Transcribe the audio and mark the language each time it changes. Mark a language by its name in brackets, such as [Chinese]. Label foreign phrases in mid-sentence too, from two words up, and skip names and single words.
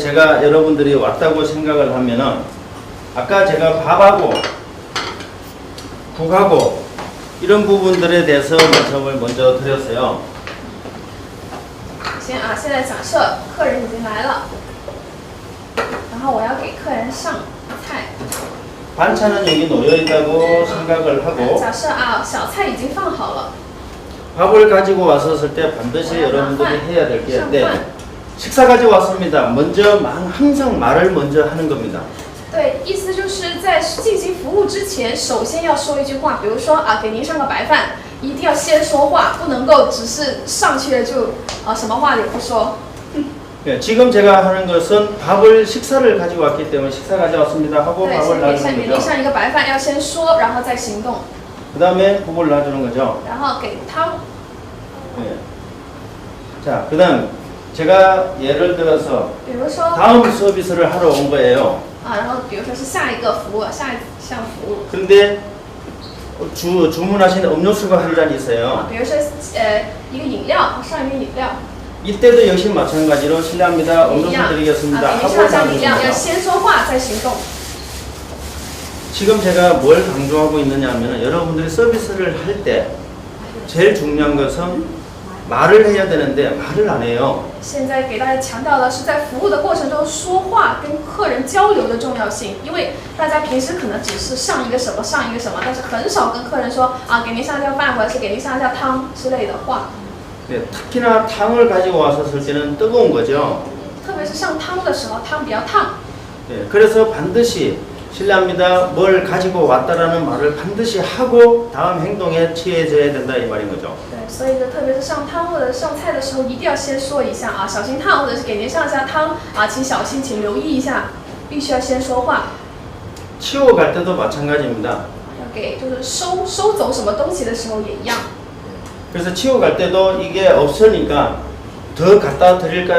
[Korean] 제가 여러분들이 왔다고 생각을 하면은 아까 제가 밥하고 국하고 이런 부분들에 대해서 말씀을 먼저 드렸어요. [Chinese] 现在假设客人已经来了，然后我要给客人上菜。 [Korean] 반찬은 여기 놓여 있다고 생각을 하고 [Chinese] 假设小菜已经放好了， [Korean] 밥을 가지고 왔었을 때 반드시 여러분들이 해야 될 게 있는데 식사 가지고 왔습니다. 먼저 항상 말을 먼저 하는 겁니다. [Chinese] 对，意思就是在进行服务之前，首先要说一句话，比如说给您上个白饭，一定要先说话，不能够只是上去了就什么话也不说。 [Korean] 네, 지금 제가 하는 것은 밥을 식사를 가지고 왔기 때문에 식사 가져왔습니다 하고 [Chinese] 对， [Korean] 밥을 [Chinese] 先给 [Korean] 놔주는 [Chinese] 您 [Korean] 거죠. [Chinese] 上一个白饭，要先说，然后再行动， [Korean] 그 다음에 국을 놔주는 거죠. [Chinese] 然后给汤。 [Korean] 네. 자, 그 다음 제가 예를 들어서 [Chinese] 比如说 [Korean] 다음 서비스를 하러 온 거예요. [Chinese] 然后比如说是下一个服务，下一项服务， [Korean] 근데 주문하신 음료수가 한 잔 있어요. [Chinese] 比如说一个饮料，上一个饮料， [Korean] 이때도 역시 마찬가지로 실례합니다. [Chinese] 一 [Korean] 음료수 [Chinese] 样，给 [Korean] 드리겠습니다 [Chinese] 您 [Korean] 하고 [Chinese] 上一项饮料，要 [Korean] 나누는 [Chinese] 先说话再行动。 [Korean] 지금 제가 뭘 강조하고 있느냐 하면 여러분들이 서비스를 할 때 제일 중요한 것은 말을 해야 되는데 말을 안 해요. [Chinese] 现在给大家强调的是在服务的过程中说话跟客人交流的重要性，因为大家平时可能只是上一个什么上一个什么，但是很少跟客人说给您上一下饭或者是给您上一下汤之类的话。 [Korean] 네, 특히나 탕을 가지고 왔었을 때는 뜨거운 거죠. [Chinese] 特别是上汤的时候，汤比较烫。 [Korean] 예, 그래서 반드시 실례합니다. 뭘 가지고 왔다라는 말을 반드시 하고 다음 행동에 취해져야 된다 이 말인 거죠. [Chinese] 对，所以呢，特别是上汤或者上菜的时候，一定要先说一下啊，小心烫，或者是给您上一下汤啊，请小心，请留意一下，必须要先说话。 [Korean] 치워갈 때도 마찬가지입니다. [Chinese] 要给就是收走什么东西的时候也一样。 [Korean] 그래서 치워갈 때도 이게 없으니까 더 갖다 드릴까요?